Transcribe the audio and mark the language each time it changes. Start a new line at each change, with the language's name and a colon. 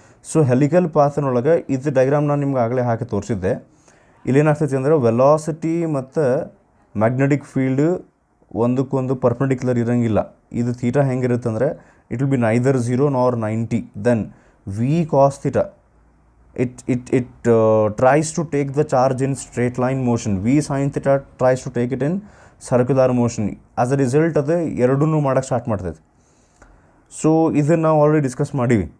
Kannada: So helical ಪಾತ್ನೊಳಗೆ ಇದು diagram ನಾನು ನಿಮ್ಗೆ ಆಗಲೇ ಹಾಕಿ ತೋರಿಸಿದ್ದೆ. ಇಲ್ಲೇನಾಗ್ತೈತಿ ಅಂದರೆ, ವೆಲಾಸಿಟಿ ಮತ್ತು ಮ್ಯಾಗ್ನೆಟಿಕ್ ಫೀಲ್ಡ್ ಒಂದಕ್ಕೊಂದು ಪರ್ಪೆಂಡಿಕ್ಯುಲರ್ ಇರೋಂಗಿಲ್ಲ. ಇದು ಥೀಟಾ ಹೆಂಗಿರುತ್ತೆ ಅಂದರೆ,
English: It will be neither 0 nor 90. Then V cos theta it tries to take the charge in straight line motion. V sin theta tries to take it in circular motion. As a result
Kannada: ಅದು ಎರಡನ್ನೂ ಮಾಡೋಕ್ಕೆ start ಮಾಡ್ತೈತೆ. So ಇದನ್ನು ನಾವು already discuss ಮಾಡೀವಿ.